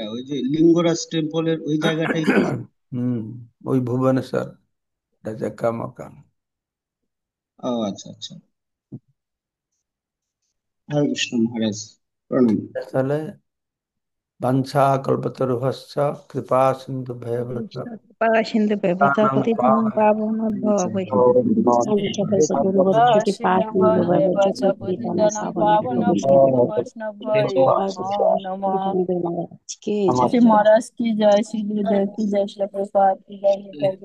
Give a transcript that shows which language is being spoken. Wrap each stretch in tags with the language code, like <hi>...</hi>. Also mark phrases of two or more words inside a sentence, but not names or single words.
<bn>ওই যে লিঙ্গরাজ টেম্পলের ওই জায়গাটাই কি? হুম, ওই ভুবনেশ্বর, রাজা মকান। ও আচ্ছা আচ্ছা। হরে কৃষ্ণ মহারাজ, প্রণাম।</bn> <sa>তাহলে বাঞ্ছা কল্পতরুভশ্চ কৃপা সিন্ধু कृपा सिंधु पतितं पावनेभ्यो वैष्णवेभ्यो सकल कृपा सिंधु वैष्णवेभ्यश्च पतितानां पावनेभ्यो वैष्णवेभ्यो नमो नमः।</sa> <hi>महाराज की আমার जय। श्री महाराज की जय, श्री गुरुदेव की जय, श्री प्रभुपाद की जय।</hi>